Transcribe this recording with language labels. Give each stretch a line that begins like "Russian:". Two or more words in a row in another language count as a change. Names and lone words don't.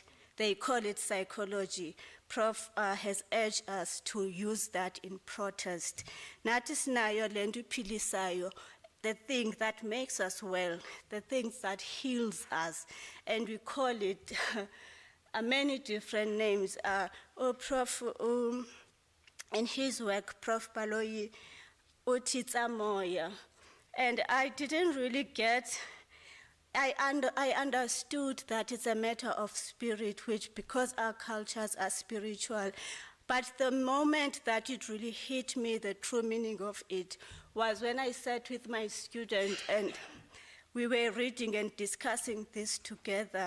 English: They call it psychology. Prof has urged us to use that in protest.
Xhosa: Nathi sinayo lento ipilisayo,
English: the thing that makes us well, the things that heals us, and we call it many different names. Prof, in his work, Prof.
Xhosa: Baloyi, uthi moya,
English: and I didn't really get. I understood that it's a matter of spirit, which because our cultures are spiritual. But the moment that it really hit me, the true meaning of it, was when I sat with my student and we were reading and discussing this together.